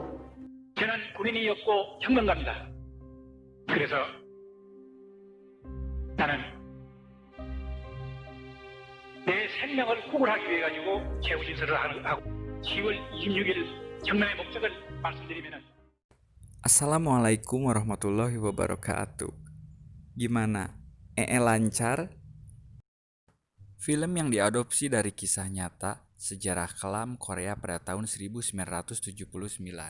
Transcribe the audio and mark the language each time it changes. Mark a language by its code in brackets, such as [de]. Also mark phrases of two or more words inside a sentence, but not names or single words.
[ko] 저는 군인이었고 혁명가입니다. 그래서 나는 내 생명을 구걸하기 위해 가지고 최후 진술을 하고 10월 26일 혁명의 목적을 말씀드리면은. [ar] السلام عليكم ورحمة الله وبركاته. [id] Gimana? Lancar? Film yang diadopsi dari kisah nyata sejarah kelam Korea pada tahun 1979.